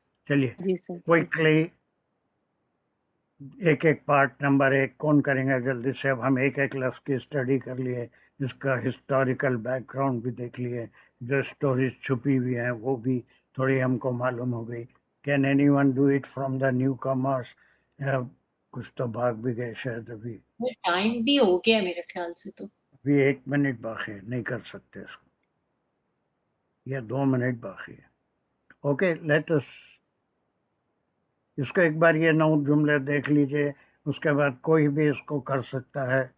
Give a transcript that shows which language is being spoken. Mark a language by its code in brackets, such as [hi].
[ur] چلیے کوئکلی ایک part number 1 کون کریں گے جلدی سے؟ اب ہم ایک لفظ کی اسٹڈی کر لیے، اس کا ہسٹوریکل بیک گراؤنڈ بھی دیکھ لیے، جو اسٹوریز چھپی ہوئی ہیں وہ بھی تھوڑی ہم کو معلوم ہو گئی. [en] Can anyone do it from the new commerce? [ur] کچھ تو بھاگ بھی گئے شاید. ابھی ٹائم بھی ہو گیا میرے خیال سے. تو ابھی 1 منٹ باقی ہے، نہیں کر سکتے اس کو، یا 2 منٹ باقی ہے. اوکے لیٹ اس کو ایک بار یہ 9 جملے دیکھ لیجئے، اس کے بعد کوئی بھی اس کو کر سکتا ہے.